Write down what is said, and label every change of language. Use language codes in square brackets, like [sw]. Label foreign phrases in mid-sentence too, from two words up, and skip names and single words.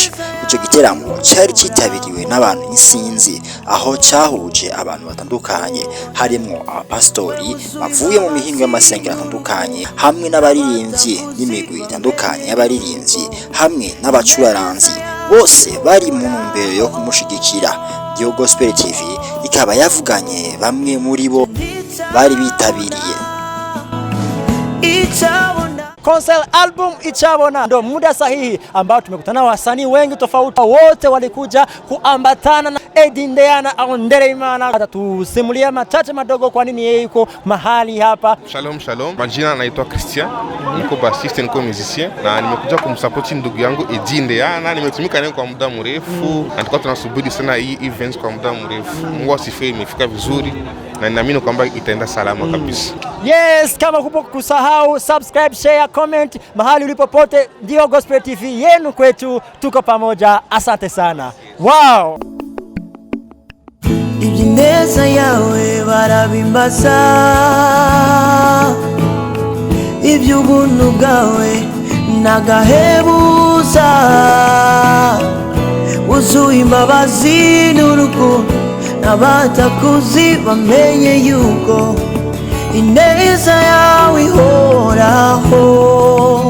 [rw] Icyo giteramo cyari cyitabiriwe n'abantu insinzi aho cyahuje abantu batandukanye harimo abapastori bavuye mu mihingo y'amasengero atandukanye hamwe n'abaririmbyi n'imigwi itandukanye y'abaririmbyi hamwe n'abacuraranzi bose bari mu ntumbero yo kumushigikira. NDIHO GOSPEL TV ikaba yavuganye bamwe muri bo bari bitabiriye [en] concert album ICABONA. [sw] Ndo muda sahihi ambao tumekutana wasanii wengi tofauti, wote walikuja kuambatana na Eddynd au Ndereyimana. Atatusimulia machache madogo kwa nini yeye yuko mahali hapa. Shalom shalom, majina naitwa Christian, niko bassiste, niko musicien na nimekuja kumsupport ndugu yangu Eddynd. Nimetumika naye kwa muda mrefu na tulikuwa tunasubiri sana hii events kwa muda mrefu. Mungu asifiwe, imefika vizuri na ninaamini kwamba itaenda salama kabisa. Yes, kama kupo kusahau [en] subscribe, share, comment [sw] mahali ulipopote. NDIHO GOSPEL TV yenu kwetu, tuko pamoja. Asante sana. Wow. [rn] Ibineza yawe barabimbaza, iby'ubuntu bwawe nagahebuza, uzuye imbabazi n'urukundo n'abatakuzi bamenye yuko ineza yawe ihoraho.